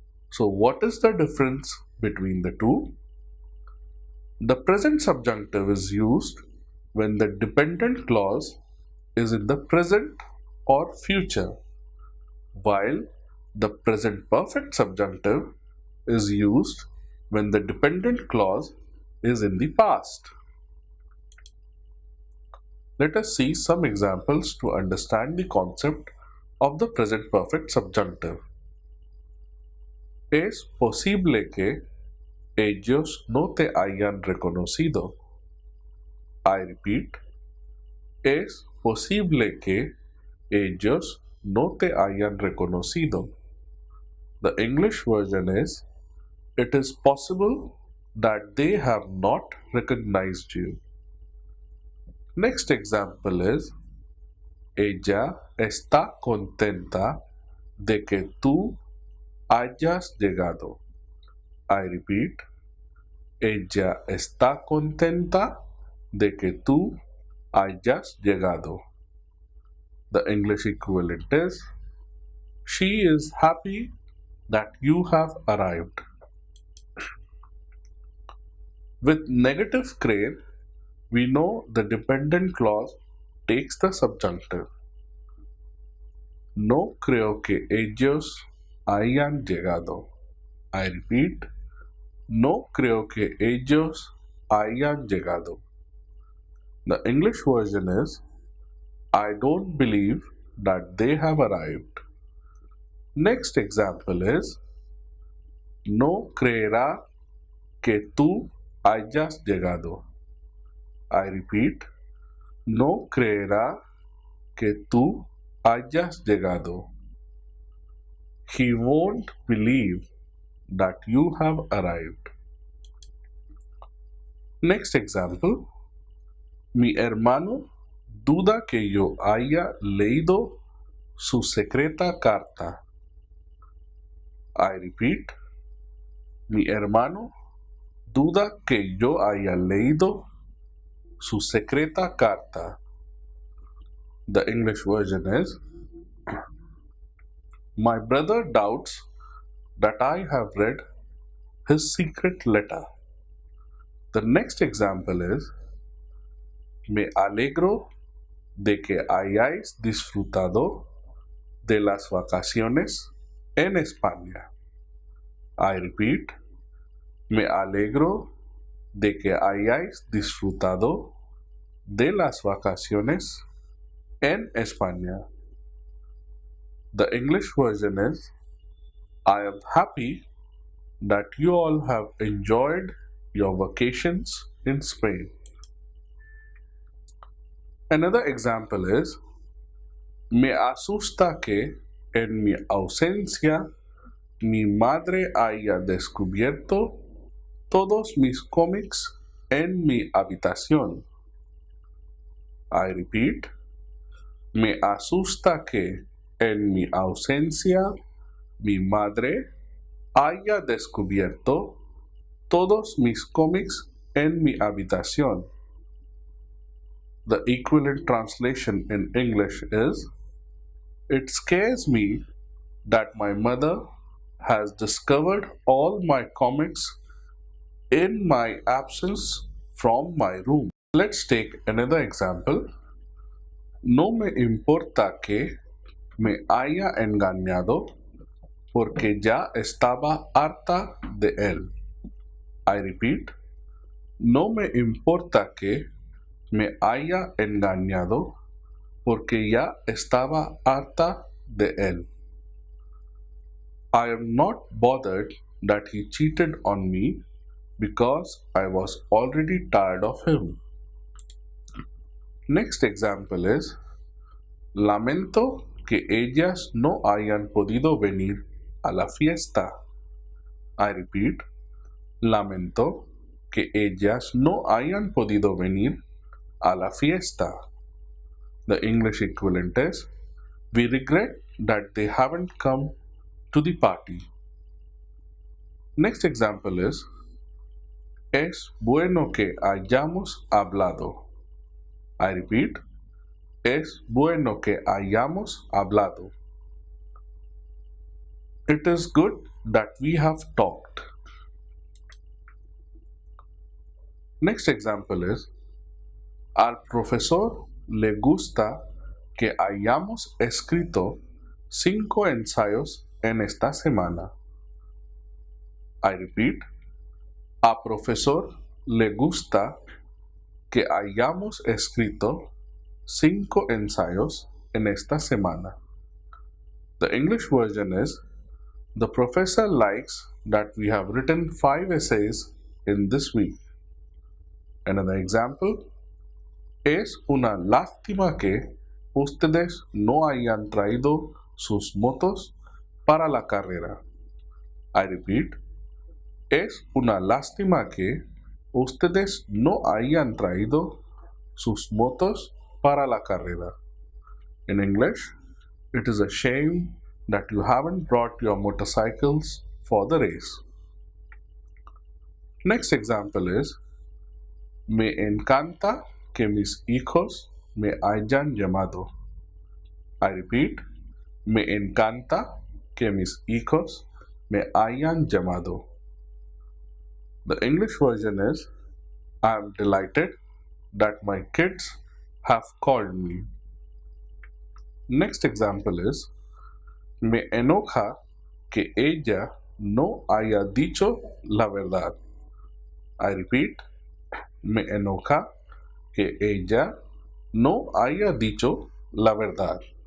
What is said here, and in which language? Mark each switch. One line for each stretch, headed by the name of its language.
English: So, what is the difference between the two? The present subjunctive is used when the dependent clause is in the present or future, while the present perfect subjunctive is used when the dependent clause is in the past. Let us see some examples to understand the concept of the present perfect subjunctive.
Spanish: Es posible que ellos no te hayan reconocido.
English: I repeat.
Spanish: Es posible que ellos no te hayan reconocido.
English: The English version is, it is possible that they have not recognized you. Next example is,
Spanish: ella está contenta de que tú hayas llegado.
English: I repeat.
Spanish: Ella está contenta de que tú hayas llegado.
English: The English equivalent is, she is happy that you have arrived. With negative crane, we know the dependent clause takes the subjunctive.
Spanish: No creo que ellos hayan llegado.
English: I repeat.
Spanish: No creo que ellos hayan llegado.
English: The English version is, I don't believe that they have arrived. Next example is
Spanish: no creerá que tú hayas llegado.
English: I repeat,
Spanish: no creerá que tú hayas llegado.
English: He won't believe that you have arrived. Next example,
Spanish: mi hermano duda que yo haya leído su secreta carta.
English: I repeat,
Spanish: mi hermano duda que yo haya leído su secreta carta.
English: The English version is, my brother doubts that I have read his secret letter. The next example is,
Spanish: me alegro de que hayáis disfrutado de las vacaciones en España.
English: I repeat,
Spanish: me alegro de que hayáis disfrutado de las vacaciones en España.
English: The English version is, I am happy that you all have enjoyed your vacations in Spain. Another example is,
Spanish: me asusta que en mi ausencia mi madre haya descubierto todos mis cómics en mi habitación.
English: I repeat,
Spanish: me asusta que en mi ausencia mi madre haya descubierto todos mis cómics en mi habitación.
English: The equivalent translation in English is, it scares me that my mother has discovered all my comics in my absence from my room. Let's take another example.
Spanish: No me importa que me haya engañado porque ya estaba harta de él.
English: I repeat,
Spanish: no me importa que me haya engañado porque ya estaba harta de él.
English: I am not bothered that he cheated on me because I was already tired of him. Next example is,
Spanish: lamento que ellas no hayan podido venir a la fiesta.
English: I repeat,
Spanish: lamento que ellas no hayan podido venir a la fiesta.
English: The English equivalent is, we regret that they haven't come to the party. Next example is,
Spanish: es bueno que hayamos hablado.
English: I repeat,
Spanish: es bueno que hayamos hablado.
English: It is good that we have talked. Next example is,
Spanish: al profesor le gusta que hayamos escrito 5 ensayos en esta semana.
English: I repeat,
Spanish: a profesor le gusta que hayamos escrito 5 ensayos en esta semana.
English: The English version is, the professor likes that we have written 5 essays in this week. Another example,
Spanish: es una lástima que ustedes no hayan traído sus motos para la carrera.
English: I repeat,
Spanish: es una lástima que ustedes no hayan traído sus motos para la carrera.
English: In English, it is a shame that you haven't brought your motorcycles for the race. Next example is,
Spanish: me encanta que mis hijos me hayan llamado.
English: I repeat,
Spanish: me encanta que mis hijos me hayan llamado.
English: The English version is, I am delighted that my kids have called me. Next example is,
Spanish: me enoja que ella no haya dicho la verdad.
English: I repeat,
Spanish: me enoja que ella no haya dicho la verdad.